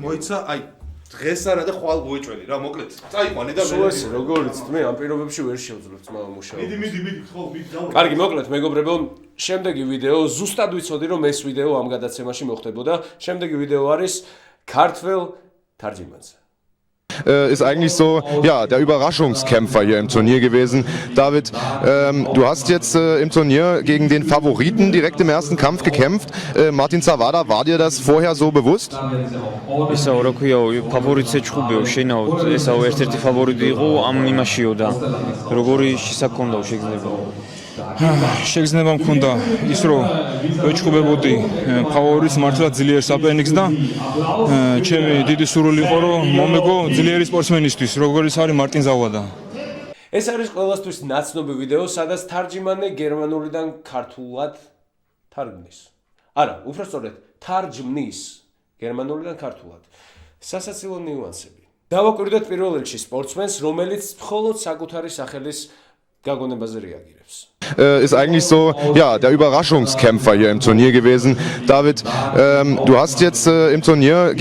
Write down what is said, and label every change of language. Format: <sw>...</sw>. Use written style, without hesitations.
<ka>მოიცა, აი დღეს არა და ხვალ უეჭველი რა, მოკლედ. წაიყვანე და სულ ეს როგორიც მე ამ პირობებში ვერ შევძლებ ძმა მუშაობას. მიდი, ხო, მიდი დავა. კარგი, მოკლედ მეგობრებო, შემდეგი ვიდეო ზუსტად ვიცოდი რომ ეს ვიდეო ამ გადაცემაში მოხდებოდა. შემდეგი ვიდეო არის ქართველ თარჯიმანზე.</ka> <de>Ist eigentlich so, ja, der Überraschungskämpfer hier im Turnier gewesen. David, du hast jetzt im Turnier gegen den Favoriten direkt im ersten Kampf gekämpft. Martin Zawada, war dir das vorher so bewusst?</de> <ka>ისაო რა ქვია ფავორიტზე ჩხუბეო შენაო ესაო ერთ-ერთი ფავორიტი იყო ამ იმაშიო და როგორი შესაძქონდაო შეგრძნება მქონდა ის რომ ვეჩხუბებოდი ფავორიტს მართლა ძლიერ საპენიკს და ჩემი დიდი სურვილი იყო რომ მომეგო ძლიერი სპორტსმენისთვის როგორიც არის მარტინ ზავადა. ეს არის ყველასთვის ნაცნობი ვიდეო, სადაც თარჯიმანი გერმანულიდან ქართულად თარგმნის. არა, უბრალოდ თარჯმნის გერმანულიდან ქართულად. სასაცილო ნიუანსები. დავაკვირდეთ პირველ რიგში სპორტსმენს, რომელიც მხოლოდ საკუთარი სახელის გაგონებაზე რეაგირებს.</ka> <de>Ist eigentlich so, ja, der Überraschungskämpfer hier im Turnier gewesen. David, du hast jetzt im Turnier...</de>